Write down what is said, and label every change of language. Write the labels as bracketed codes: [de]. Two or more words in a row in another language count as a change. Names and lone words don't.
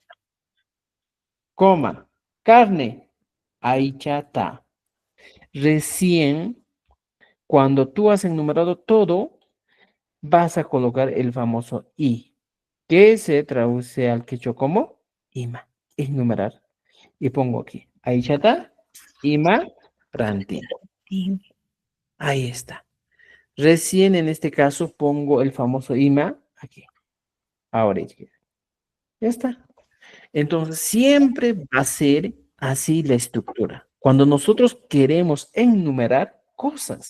[es] coma. Carne, aichata. Recién, cuando tú has enumerado todo, vas a colocar el famoso I, que se traduce al quechua como ima, enumerar. Y pongo aquí, [qu] aichata, ima, rantin. Tim. [es] Ahí está. Recién en este caso pongo el famoso ima aquí. Ahora ya está. Entonces siempre va a ser así la estructura. Cuando nosotros queremos enumerar cosas.